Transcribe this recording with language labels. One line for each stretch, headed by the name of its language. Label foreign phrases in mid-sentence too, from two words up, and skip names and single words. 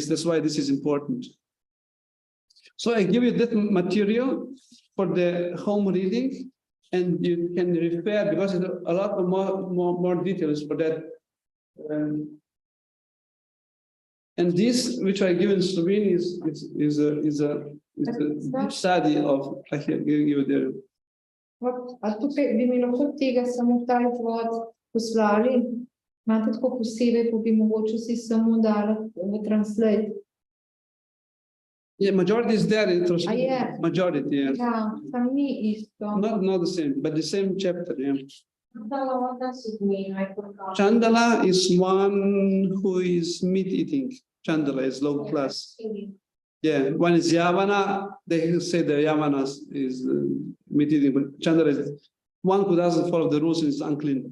English: That's why this is important. So I give you that material for the home reading, and you can refer, because there's a lot of more details for that. And this, which I give in Slovene, is a study of, I can give you there.
Slovenian: A tukaj bi mi lahko tega samo ta izvod poslali, imate tako posebej, pa bi mogoče si samo dali v translate.
English: Yeah, majority is there in translation. Yeah. Majority, yes.
Slovenian: Ja, tam ni isto.
English: Not the same, but the same chapter, yeah. What does it mean? I forgot. Chandala is one who is meat eating. Chandala is low class. Yeah, one is Yavana. They say the Yavana is meat eating, but Chandala is one who doesn't follow the rules and is unclean.